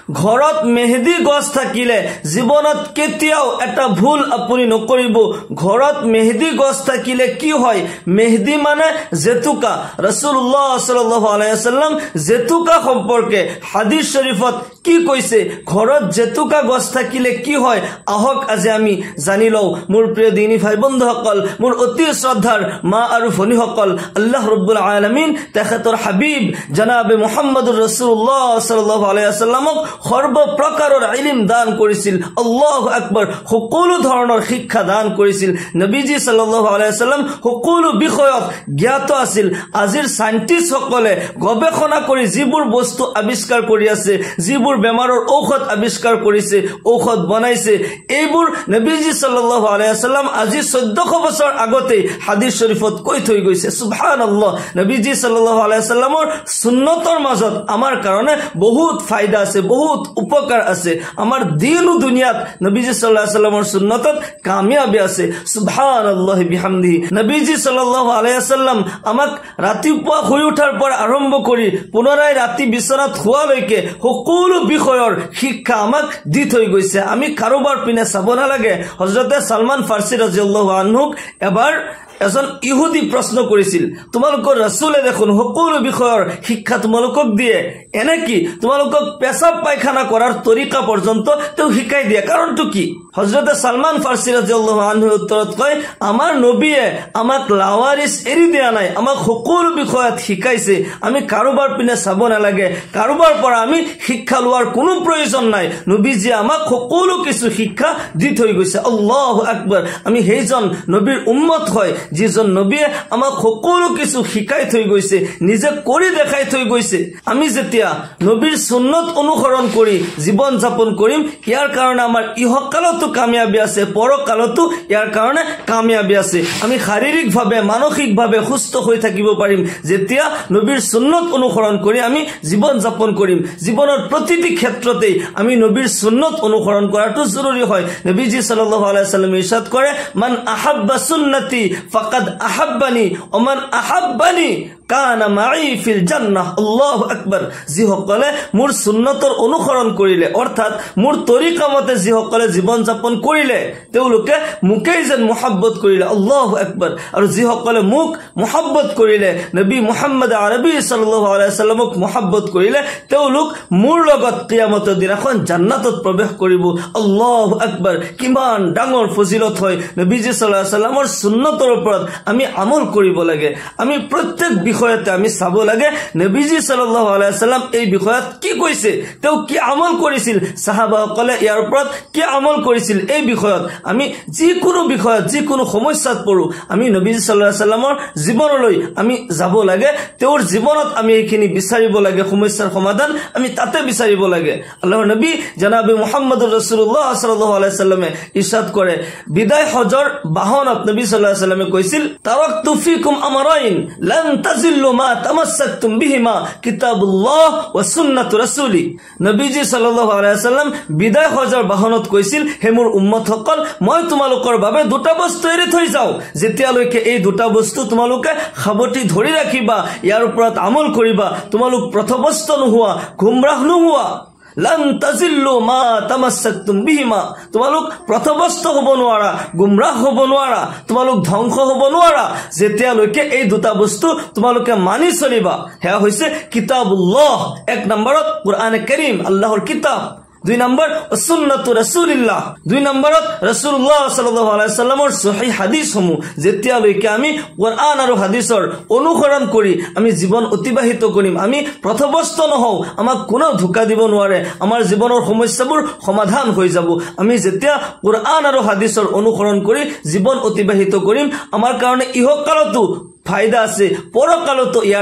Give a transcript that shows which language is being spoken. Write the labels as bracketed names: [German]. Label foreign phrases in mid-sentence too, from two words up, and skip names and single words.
[Assamese] ঘৰত মেহেদি গছ থাকিলে জীৱনত কেতিয়াও এটা ভুল আপুনি নকৰিব ঘৰত মেহেদি গছ থাকিলে কি হয় মেহেদি মানে জেতুকা [Arabic] رسول الله صلى الله عليه وسلم [Assamese] জেতুকা সম্পৰ্কে হাদিস শরীফত কি কৈছে ঘৰত জেতুকা গছ থাকিলে কি হয় আহক আজি আমি জানি লও মোৰ প্ৰিয় দিনী ভাই বন্ধুসকল মোৰ অতি শ্ৰদ্ধাৰ মা আৰু ভনীসকল [Arabic] الله رب العالمين [Assamese] তেখেতৰ হাবিব জনাবে মুহাম্মদুৰ [Arabic] رسول الله صلى الله عليه وسلم [Assamese] সৰ্ব প্ৰকাৰৰ ইলম দান কৰিছিল [Arabic] الله أكبر [Assamese] সকলো ধৰণৰ শিক্ষা দান কৰিছিল নবীজি [Arabic] صلى الله عليه وسلم [Assamese] সকলো বিষয়ত জ্ঞাত আছিল আজিৰ সাইন্টিষ্ট সকলে গৱেষণা কৰি যিবোৰ বস্তু আৱিষ্কাৰ কৰি আছে যিবোৰ বেমাৰৰ ঔষধ আৱিষ্কাৰ কৰিছে ঔষধ বনাইছে এইবোৰ নবীজি [Arabic] صلى الله عليه وسلم [Assamese] আজি 1400 বছৰ আগতে হাদিস শরীফত কৈ থৈ গৈছে সুবহানাল্লাহ নবীজি [Arabic] صلى الله عليه وسلم [Assamese] সুন্নতৰ মাজত আমাৰ কাৰণে বহুত ফায়দা আছে বহুত উপকাৰ আছে আমাৰ দিন ও দুনিয়াত নবীজি [Arabic] صلى الله عليه وسلم [Assamese] সুন্নতত কামিয়াবি আছে [Arabic] سبحان الله وبحمده [Assamese] নবীজি [Arabic] صلى الله عليه وسلم [Assamese] আমাক ৰাতিপুৱা শুই উঠাৰ পৰা আৰম্ভ কৰি পুনৰাই ৰাতি বিছনাত শুৱালৈকে সকলো বিষয়ৰ শিক্ষা আমাক দি থৈ গৈছে আমি কাৰোবাৰ পিনে চাব নালাগে হযৰতে সালমান ফাৰ্সী [Arabic] رضي الله عنه [Assamese] এবাৰ এজন ইহুদি প্ৰশ্ন কৰিছিল তোমালোকৰ ৰাসূলে দেখোন সকলো বিষয়ৰ শিক্ষা তোমালোকক দিয়ে এনে কি তোমালোকক পেশাব পায়খানা কৰাৰ তৰিকা পৰ্যন্ত তেও শিকাই দিয়ে কাৰণটো কি হযৰতে সালমান ফাৰ্সী [Arabic] رضي الله عنه [Assamese] উত্তৰত কয় আমাৰ নবীয়ে আমাক লাৱাৰিস এৰি দিয়া নাই আমাক সকলো বিষয়ত শিকাইছে আমি কাৰোবাৰ পিনে চাব নালাগে কাৰোবাৰ পৰা আমি শিক্ষা লোৱাৰ কোনো প্ৰয়োজন নাই নবীজি আমাক সকলো কিছু শিক্ষা দি থৈ গৈছে [Arabic] الله أكبر [Assamese] আমি হেইজন নবীৰ উম্মত হয় যিজন নবীয়ে আমাক সকলো কিছু শিকাই থৈ গৈছে নিজে কৰি দেখাই থৈ গৈছে আমি যেতিয়া নবীৰ সুন্নত অনুসৰণ কৰি জীৱন যাপন কৰিম ইয়াৰ কাৰণে আমাৰ ইহকালতো কামিয়াবি আছে পৰকালতো ইয়াৰ কাৰণে কামিয়াবি আছে আমি শাৰীৰিকভাৱে মানসিকভাৱে সুস্থ হৈ থাকিব পাৰিম যেতিয়া নবীৰ সুন্নত অনুসৰণ কৰি আমি জীৱন যাপন কৰিম জীৱনৰ প্ৰতিটি ক্ষেত্ৰতে আমি নবীৰ সুন্নত অনুসৰণ কৰাটো জৰুৰী হয় নবীজি [Arabic] صلى الله عليه وسلم [Assamese] ইৰশাদ কৰে [Arabic] من أحب سنتي فقد أحبني ومن أحبني كان معي في الجنة الله أكبر [Assamese] যি সকলে মোৰ সুন্নতৰ অনুসৰণ কৰিলে অৰ্থাৎ মোৰ তৰিকা মতে যি সকলে জীৱন যাপন কৰিলে তেওঁলোকে মুকেই যেন মুহাব্বত কৰিলে [Arabic] الله أكبر [Assamese] আৰু যি সকলে মুক মুহাব্বত কৰিলে নবী মুহাম্মদ আৰবী [Arabic] صلى الله عليه وسلم [Assamese] মুহাব্বত কৰিলে তেওঁলোক মোৰ লগত কিয়ামতৰ দিনাখন জান্নাতত প্ৰৱেশ কৰিব [Arabic] الله أكبر [Assamese] কিমান ডাঙৰ ফজিলত হয় নবীজি [Arabic] صلى الله عليه وسلم [Assamese] সুন্নতৰ ওপৰত আমি আমল কৰিব লাগে আমি প্ৰত্যেক বিষয়তে আমি চাব লাগে নবীজি [Arabic] صلى الله عليه وسلم [Assamese] এই বিষয়ত কি কৈছে তেও কি আমল কৰিছিল সাহাবাসকলে ইয়াৰ ওপৰত কি আমল কৰিছিল এই বিষয়ত আমি যিকোনো বিষয়ত যিকোনো সমস্যাত পৰো আমি নবীজি [Arabic] صلى الله عليه وسلم [Assamese] জীৱনলৈ আমি যাব লাগে তেওঁৰ জীৱনত আমি এইখিনি বিচাৰিব লাগে সমস্যাৰ সমাধান আমি তাতে বিচাৰিব লাগে আল্লাহৰ নবী জনাবে মুহাম্মদুৰ [Arabic] رسول الله صلى الله عليه وسلم [Assamese] ইৰশাদ কৰে বিদায় হজৰ বাহনত নবী [Arabic] صلى الله عليه وسلم [Assamese] কৈছিল [Arabic] تركت فيكم أمرين لن تضلوا ما تمسكتم بهما كتاب الله وسنة رسول [Assamese] নবীজি [Arabic] صلى الله عليه وسلم [Assamese] বিদায় হজৰ বাহনত কৈছিল হে মোৰ উম্মতসকল মই তোমালোকৰ বাবে দুটা বস্তু এৰি থৈ যাওঁ যেতিয়ালৈকে এই দুটা বস্তু তোমালোকে খাবতি ধৰি ৰাখিবা ইয়াৰ ওপৰত আমল কৰিবা তোমালোক পথভ্ৰষ্ট নোহোৱা গুমৰাহ নোহোৱা [Arabic] لن تضلوا ما تمسكتم بهما [Assamese] তোমালোক পথভ্ৰষ্ট হ'ব নোৱাৰা গুমৰাহ হ'ব নোৱাৰা তোমালোক ধ্বংস হ'ব নোৱাৰা যেতিয়ালৈকে এই দুটা বস্তু তোমালোকে মানি চলিবা হেয়া হৈছে কিতাবুল্লাহ এক নম্বৰত কুরআন কারীম আল্লাহৰ কিতাব দুই নম্বৰ সুন্নাতু রাসূলিল্লাহ দুই নম্বৰত [Arabic] رسول الله صلى الله عليه وسلم [Assamese] সহিহ হাদিসসমূহ যেতিয়ালৈকে আমি কুরআন আৰু হাদিসৰ অনুসৰণ কৰি আমি জীৱন অতিবাহিত কৰিম আমি পথভ্ৰষ্ট নহওঁ আমাক কোনো ধোকা দিব নোৱাৰে আমাৰ জীৱনৰ সমস্যাবোৰ সমাধান হৈ যাব আমি যেতিয়া কুরআন আৰু হাদিসৰ অনুসৰণ কৰি জীৱন অতিবাহিত কৰিম আমাৰ কাৰণে ইহকালতো ফায়দা আছে পৰকালতো ইয়াৰ